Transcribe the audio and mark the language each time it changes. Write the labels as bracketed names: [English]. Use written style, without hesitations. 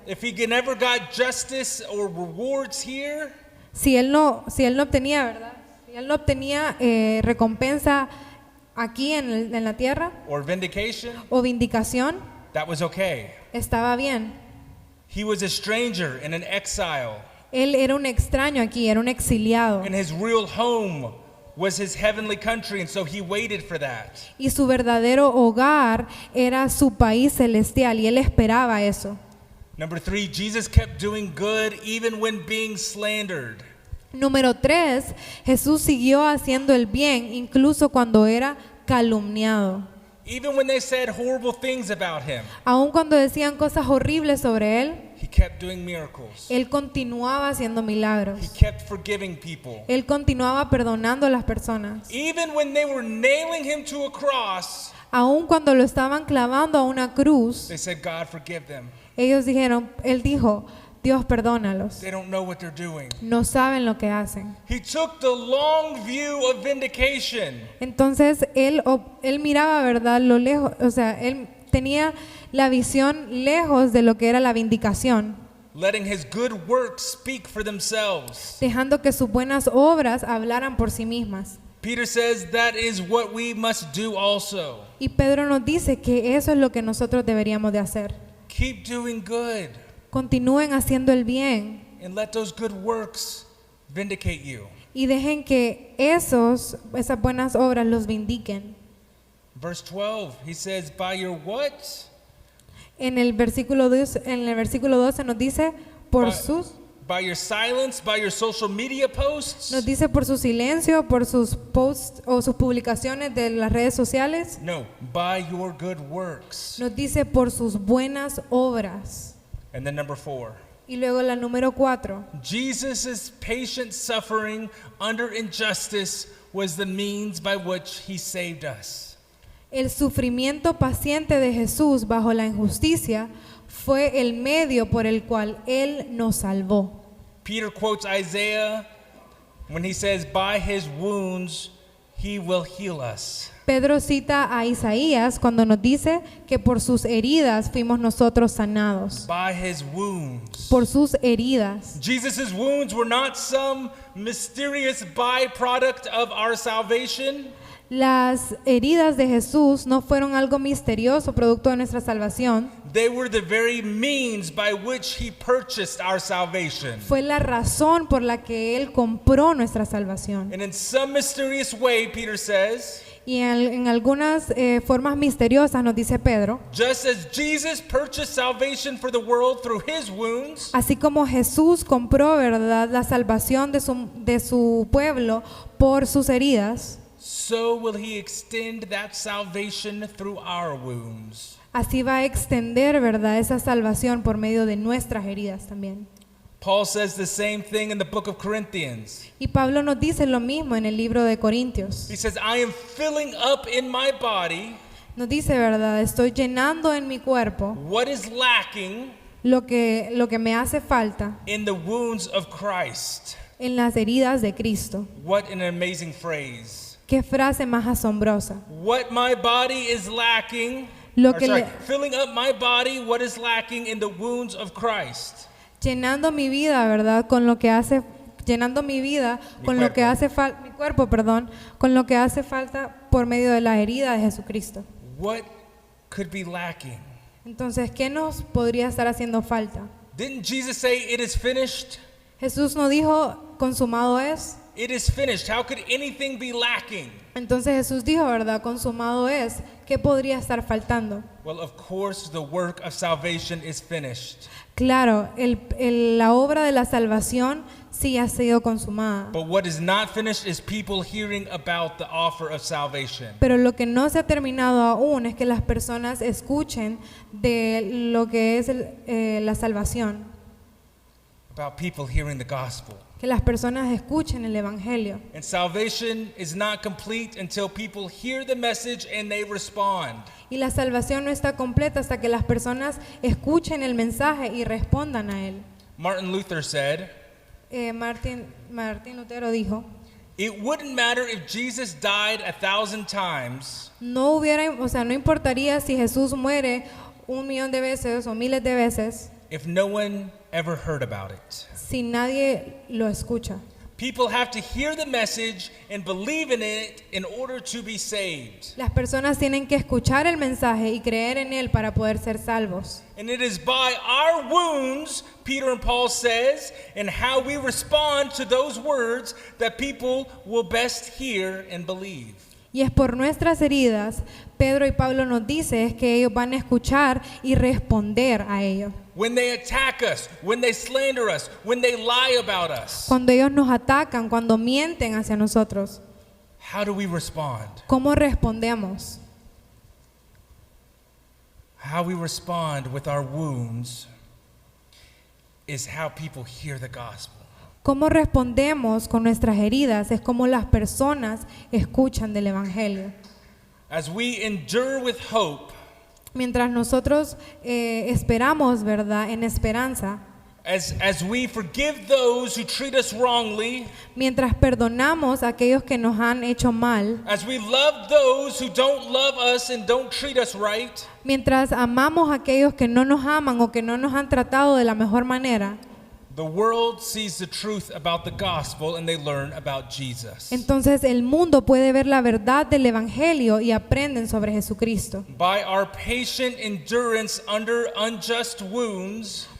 [English] If he never got justice or rewards here, [Spanish] si él no obtenía, ¿verdad? Si él no obtenía recompensa aquí en la tierra [English] or vindication, [Spanish] o vindicación, [English] that was okay. [Spanish] Estaba bien. [English] He was a stranger and an exile. [Spanish] Él era un extraño aquí, era un exiliado. [English] And his real home was his heavenly country, and so he waited for that. [Spanish] Y su verdadero hogar era su país celestial, y él esperaba eso. [English] Number 3, Jesus kept doing good even when being slandered. [Spanish] Número 3, Jesús siguió haciendo el bien incluso cuando era calumniado. [English] Even when they said horrible things about him, [Spanish] aun cuando decían cosas horribles sobre él, [English] he kept doing miracles. [Spanish] él continuaba haciendo milagros. [English] He kept forgiving people. [Spanish] Él continuaba perdonando a las personas. [English] Even when they were nailing him to a cross, [Spanish] aun cuando lo estaban clavando a una cruz, [English] they said, God, forgive them. [Spanish] Él dijo, Dios, perdónalos. [English] They don't know what they're doing. [Spanish] No saben lo que hacen. [English] He took the long view of vindication. [Spanish] Entonces él miraba, ¿verdad?, lo lejos, él tenía la visión lejos de lo que era la vindicación. [English] Letting his good works speak for themselves. [Spanish] Dejando que sus buenas obras hablaran por sí mismas. [English] Peter says that is what we must do also. [Spanish] Y Pedro nos dice que eso es lo que nosotros deberíamos de hacer. [English] Keep doing good. [Spanish] Continúen haciendo el bien. [English] And let those good works vindicate you. [Spanish] Y dejen que esas buenas obras los vindiquen. [English] Verse 12, he says, by your what? [Spanish] En el versículo 12 nos dice [English] by your silence, by your social media posts? [Spanish] Nos dice por su silencio, por sus posts o sus publicaciones de las redes sociales. [English] No, by your good works. [Spanish] Nos dice por sus buenas obras. [English] And then number 4. [Spanish] Y luego la número 4. [English] Jesus' patient suffering under injustice was the means by which he saved us. [Spanish] El sufrimiento paciente de Jesús bajo la injusticia fue el medio por el cual él nos salvó. [English] Peter quotes Isaiah when he says, by his wounds he will heal us. [Spanish] Pedro cita a Isaías cuando nos dice que por sus heridas fuimos nosotros sanados. [English] By his wounds. [Spanish] Por sus heridas. [English] Jesus' wounds were not some mysterious byproduct of our salvation. [Spanish] Las heridas de Jesús no fueron algo misterioso producto de nuestra salvación. [English] They were the very means by which he purchased our salvation. [Spanish] Fue la razón por la que Él compró nuestra salvación. [English] And in some mysterious way, Peter says, [Spanish] Y en algunas formas misteriosas nos dice Pedro, [English] just as Jesus purchased salvation for the world through his wounds, [Spanish] así como Jesús compró, ¿verdad?, la salvación de su pueblo por sus heridas, [English] so will he extend that salvation through our wounds. [Spanish] así va a extender, ¿verdad?, esa salvación por medio de nuestras heridas también. [English] Paul says the same thing in the book of Corinthians. [Spanish] Y Pablo nos dice lo mismo en el libro de Corintios. [English] He says, I am filling up in my body [Spanish] Nos dice, ¿verdad?, estoy llenando en mi cuerpo [English] what is lacking [Spanish] lo que me hace falta [English] in the wounds of Christ. [Spanish] en las heridas de Cristo. [English] What an amazing phrase. [Spanish] Qué frase más asombrosa. [English] What my body is lacking, [Spanish] Lo que [English] filling up my body what is lacking in the wounds of Christ. [Spanish] Llenando mi vida, ¿verdad?, con lo que hace, llenando mi vida con lo que hace falta, mi cuerpo, perdón, con lo que hace falta por medio de la herida de Jesucristo. [English] What could be lacking? [Spanish] Entonces, ¿qué nos podría estar haciendo falta? [English] Didn't Jesus say it is finished? [Spanish] Jesús no dijo, consumado es. [English] It is finished. How could anything be lacking? [Spanish] Entonces Jesús dijo, ¿verdad?, consumado es. ¿Qué podría estar faltando? [English] Well, of course, the work of salvation is finished. [Spanish] Claro, la obra de la salvación sí ha sido consumada. [English] But what is not finished is people hearing about the offer of salvation. [Spanish] Pero lo que no se ha terminado aún es que las personas escuchen de lo que es la salvación. [English] About people hearing the gospel. [Spanish] Que las personas escuchen el evangelio. [English] And salvation is not complete until people hear the message and they respond. [Spanish] Y la salvación no está completa hasta que las personas escuchen el mensaje y respondan a él. [English] Martin Luther said, [Spanish] Martín Lutero dijo, [English] it wouldn't matter if Jesus died 1,000 times [Spanish] no importaría si Jesús muere 1,000,000 de veces o miles de veces [English] if no one ever heard about it. [Spanish] si nadie lo escucha. [English] People have to hear the message and believe in it in order to be saved. [Spanish] Las personas tienen que escuchar el mensaje y creer en él para poder ser salvos. [English] And it is by our wounds, Peter and Paul says, and how we respond to those words that people will best hear and believe. [Spanish] Y es por nuestras heridas, Pedro y Pablo nos dice, es que ellos van a escuchar y responder a ello. [English] When they attack us, when they slander us, when they lie about us, [Spanish] Cuando ellos nos atacan, cuando mienten hacia nosotros, [English] how do we respond? [Spanish] ¿cómo respondemos? [English] How we respond with our wounds is how people hear the gospel. [Spanish] ¿Cómo respondemos con nuestras heridas? Es como las personas escuchan del evangelio. [English] As we endure with hope, [Spanish] Mientras nosotros esperamos, ¿verdad?, en esperanza, [English] as we forgive those who treat us wrongly, [Spanish] mientras perdonamos a aquellos que nos han hecho mal, [English] as we love those who don't love us and don't treat us right, [Spanish] mientras amamos a aquellos que no nos aman o que no nos han tratado de la mejor manera, [English] the world sees the truth about the gospel and they learn about Jesus. [Spanish] entonces el mundo puede ver la verdad del evangelio y aprenden sobre Jesucristo. [English] By our patient endurance under unjust wounds,